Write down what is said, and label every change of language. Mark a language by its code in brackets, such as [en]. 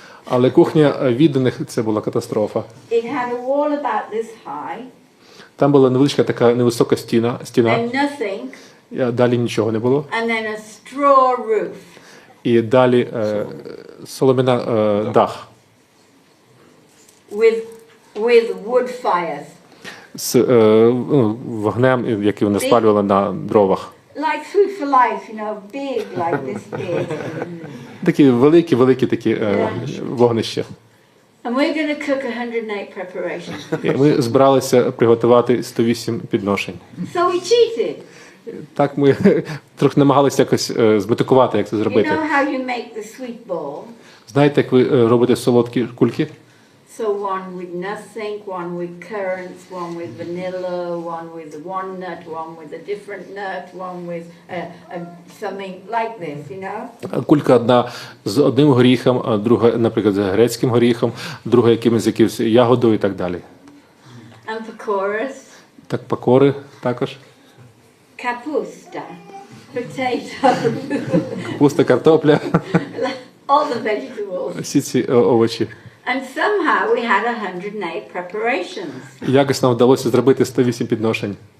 [uk] Але кухня відданих це була катастрофа. [en] It had a wall about this high, [uk] Там була невеличка така невисока стіна, [en] then nothing, [uk] далі нічого не було. [en] and then a straw roof. [uk] І далі солом'яна дах [en] With wood fires. [uk] з вогнем, який вони спалювали на дровах. [en] Like Food for Life, you know, big, like this big. [uk] Такі великі такі вогнища. [en] And we're going to cook 108 preparations. [uk] І ми збиралися приготувати 108 підношень. [en] So we cheated. [uk] Так ми трохи намагалися якось зметикувати, як це [en] You [uk] зробити. [en] know how you make the sweet ball? [uk] Знаєте, як ви робите солодкі кульки? [en] So one with nothing, one with currants, one with vanilla, one with one nut, one with a different nut, one with something like this, you know? [uk] Кулька одна з одним горіхом, а друга, наприклад, з грецьким горіхом, друга якимось ягодою і так далі. [en] And pakoras, [uk] Так пакори також. [en] kapusta, potato, [uk] Капуста, картопля, [en] all the vegetables. [uk] всі ці овочі. [en] And somehow we had 108 preparations [uk] Якось нам вдалося зробити 108 підношень